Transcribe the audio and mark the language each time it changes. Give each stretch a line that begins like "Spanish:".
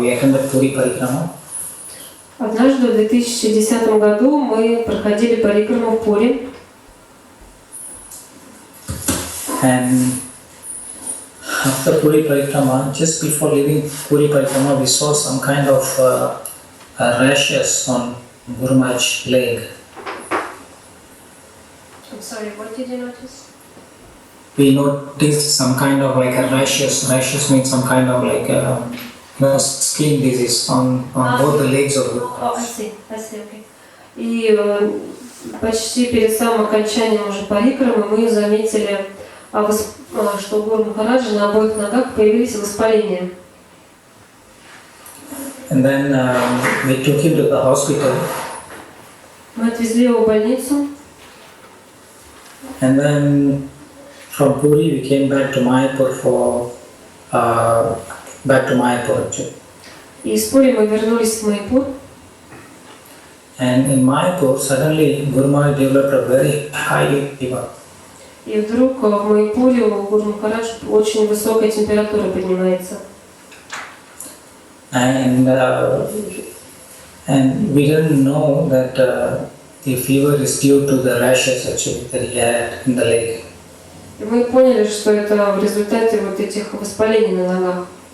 English: We attended Puri Parikrama.
Russian: Однажды в 2010 году мы проходили парикраму в Пури.
English: And after Puri Parikrama, just before leaving Puri Parikrama, we saw some kind of rashes on Guru Maharaj's leg. I'm sorry, what did you notice? We noticed some kind of like a rashes. Rashes means some kind of like skin disease on both the legs of Guru Maharaj. I see, okay.
Russian: И почти перед самым окончанием уже парикрамы мы заметили, что у Гуру Махараджа на обоих ногах появились воспаления.
English: And then we took him to the hospital.
Russian: Мы отвезли его в больницу.
English: And then from Puri we came back to Mayapur actually.
Russian: И из Пури мы вернулись в Майпур.
English: And in Mayapur suddenly Guru Maharaj developed a very high fever.
Russian: И вдруг в Майпуре у Гуру Махарадж очень высокая температура поднимается.
English: And we didn't know that the fever is due to the rashes actually that he had in the leg.
Russian: И мы поняли, что это в результате вот этих воспалений на ногах.